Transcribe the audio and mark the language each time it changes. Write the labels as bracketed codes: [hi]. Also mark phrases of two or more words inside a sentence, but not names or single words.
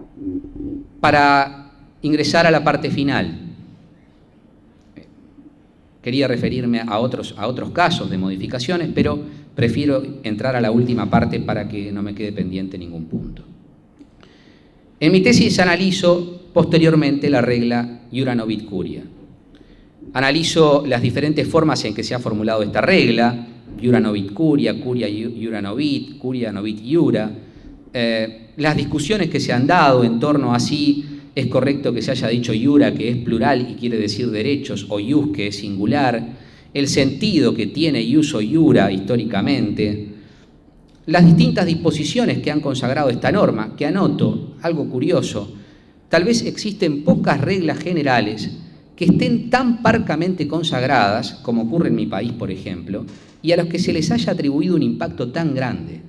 [es] Para ingresar a la parte final, Quería referirme a otros casos de modificaciones, pero prefiero entrar a la última parte para que no me quede pendiente ningún punto. En mi tesis analizo posteriormente la regla [la] Iura Novit Curia. [es] Analizo las diferentes formas en que se ha formulado esta regla, [la] Iura Novit Curia, Curia Iura Novit, Curia Novit Iura, [es] las discusiones que se han dado en torno a si es correcto que se haya dicho Iura, que es plural y quiere decir derechos, o Ius, que es singular, el sentido que tiene Ius o Iura históricamente, las distintas disposiciones que han consagrado esta norma, que anoto, algo curioso, tal vez existen pocas reglas generales que estén tan parcamente consagradas, como ocurre en mi país, por ejemplo, y a los que se les haya atribuido un impacto tan grande.